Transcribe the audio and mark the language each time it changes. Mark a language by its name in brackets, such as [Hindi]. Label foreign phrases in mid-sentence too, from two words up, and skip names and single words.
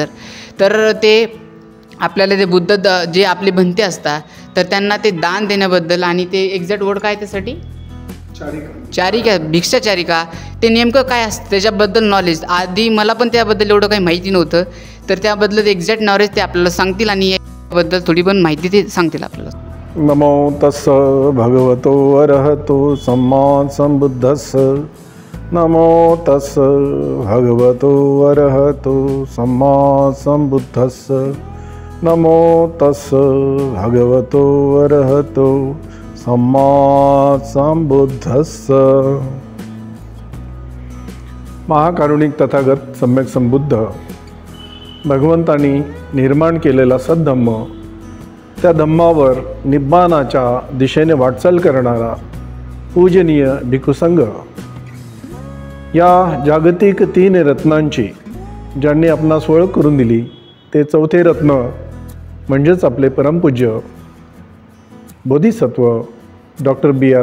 [Marathi] तर ते आपल्याला ते जे आपले भंते असतात तर त्यांना ते दान देण्याबद्दल आणि ते [English] exact word [Marathi] काय त्यासाठी चारिका भिक्षाचारिका ते नेमकं काय असतं त्याच्याबद्दल नॉलेज आधी मला पण त्याबद्दल एवढं काही माहिती नव्हतं। तर त्याबद्दल [English] exact knowledge [Marathi] ते आपल्याला सांगतील आणि याबद्दल थोडी पण माहिती ते सांगतील आपल्याला। [Pali] नमो तस्स भगवतो अरहतो सम्मा संबुद्धस्स। नमो तस्स भगवतो अरहतो सम्मा संबुद्धस्स। नमो तस्स भगवतो अरहतो सम्मा संबुद्धस्स। [Marathi] महाकारुणिक तथागत सम्यक संबुद्ध भगवंतांनी निर्माण केलेला सद्धम्म, त्या धम्मावर निब्बानाच्या दिशेने वाटचाल करणारा पूजनीय भिक्खुसंघ, या जागतिक 3 रत्नांची ज्यांनी आपणास ओळख करून दिली ते चौथे रत्न म्हणजेच आपले परमपूज्य बोधिसत्व डॉक्टर B.R.